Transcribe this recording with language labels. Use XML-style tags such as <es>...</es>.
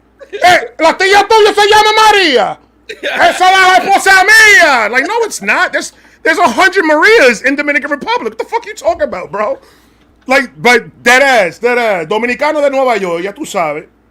<es>Hey, la tía tuya se llama Maria. Esa la esposa mía.</es> <en>Like, no, it's not. There's 100 Marias in Dominican Republic. What the fuck you talking about, bro? Like, but dead ass.</en> <es>Dominicano de Nueva York, ya tú sabes.</es>